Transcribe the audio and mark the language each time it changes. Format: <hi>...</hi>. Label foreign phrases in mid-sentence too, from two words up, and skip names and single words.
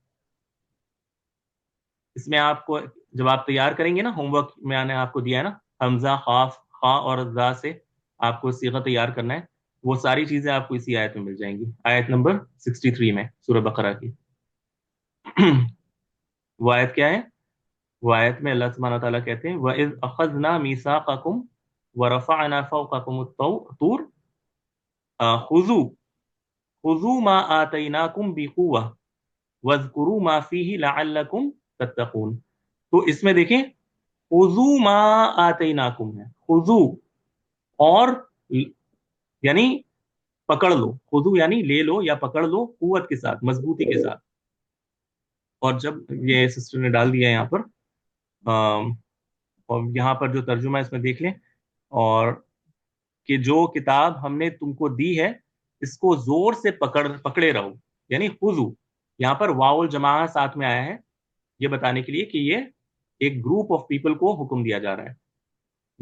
<hi>इसमें आपको जब आप तैयार करेंगे ना, होमवर्क में मैंने आपको दिया है ना, हमजा, खाफ, खा और जा से आपको सीगा तैयार करना है, वो सारी चीजें आपको इसी आयत में मिल जाएंगी, आयत नंबर 63 में सूरह बकरा की। वो आयत क्या है, वो आयत में</hi> <ar>الله سبحانه وتعالى</ar> <hi>कहते हैं</hi> <ar>وإذ أخذنا ميثاقكم ورفعنا فوقكم الطور خذوا خذوا ما آتيناكم بقوة واذكروا ما فيه لعلكم تتقون.</ar> <hi>तो इसमें देखें,</hi> <ar>خذوا ما آتيناكم</ar> <hi>है, खुज़ू, और यानी पकड़ लो, खुज़ू यानी ले लो या पकड़ लो, कुव्वत के साथ, मजबूती के साथ। और जब ये सिस्टर ने डाल दिया यहाँ पर, और यहाँ पर जो तर्जुमा है इसमें देख लें, और कि जो किताब हमने तुमको दी है इसको जोर से पकड़े रहो, यानी खुजू, यहाँ पर वाउल जमा साथ में आया है, ये बताने के लिए कि ये एक</hi> <en>group of people</en> <hi>को हुक्म दिया जा रहा है।</hi>